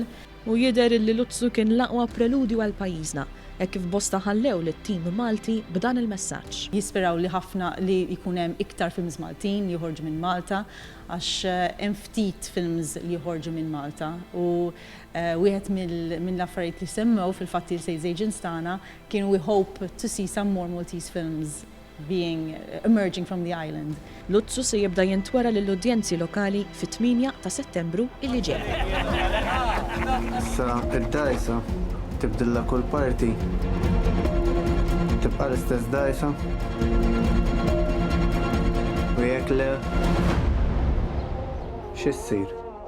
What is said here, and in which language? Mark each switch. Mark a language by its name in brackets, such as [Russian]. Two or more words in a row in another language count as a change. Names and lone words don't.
[Maltese] U jidher li Lutzu kien l-aqwa preludju għal pajjiżna, hekk kif bosta ħallew lit-tim Malti b'dan il-messaġġ. Jisperaw li ħafna li jkun hemm iktar films Maltin li joħorġu minn Malta għax hemm ftit films li joħorġu minn Malta u wieħed mill-affarijiet li semmew fil-fatt il-sales agents tagħna kienu [English] we hope to see some more Maltese films emerging from the island. [Maltese] Lutzu se jibda jintwera lill-udjenzi lokali fit-8 ta' Settembru illi ġej. Sa id-dajsa tibdilla kull parti. Tibqa l-istess dajsa. U jekk le x'issir?